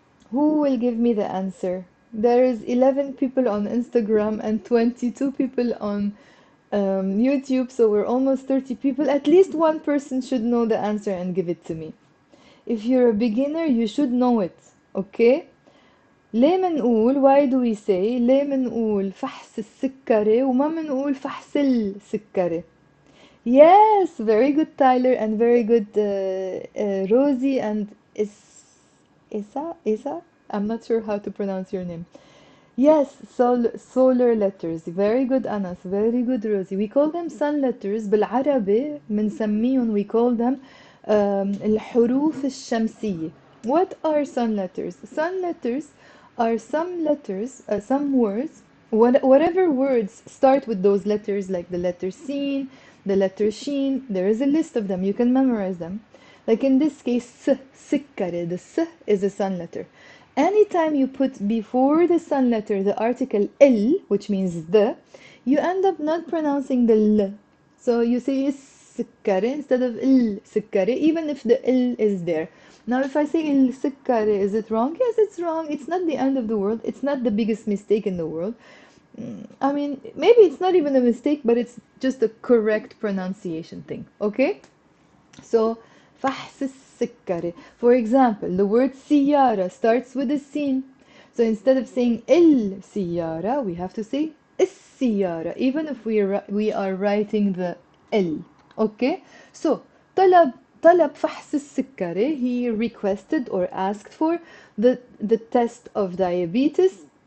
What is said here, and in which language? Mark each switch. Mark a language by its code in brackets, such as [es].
[en] Who will give me the answer? There is 11 people on Instagram and 22 people on YouTube, so we're almost 30 people. At least one person should know the answer and give it to me. If you're a beginner, you should know it, okay? [ar] ليه منقول, [en] why do we say, [ar] ليه منقول فحص السكري وما منقول فحص السكري? [en] Yes, very good Tyler, and very good Rosie and Isa? I'm not sure how to pronounce your name. Yes, solar letters. Very good Anas, very good Rosie. We call them sun letters. [ar] بالعربي بنسميهم, [en] we call them [ar] الحروف الشمسية. [en] What are sun letters? Sun letters are some letters, some words, whatever words start with those letters, like the letter sin, the letter sheen. There is a list of them. You can memorize them. Like in this case, سكري, the s is a sun letter. Anytime you put before the sun letter the article l, which means the, you end up not pronouncing the l. So you say السكري instead of السكري, even if the l is there. Now if I say السكري, is it wrong? Yes, it's wrong. It's not the end of the world. It's not the biggest mistake in the world. I mean, maybe it's not even a mistake, but it's just a correct pronunciation thing. Okay? [ar] So فحص السكري. [en] For example, the word سيارة starts with a sin. So instead of saying السيارة, we have to say السيارة, even if we are writing the L. Okay? So [ar] طلب فحص السكري, [en] he requested or asked for the test of diabetes.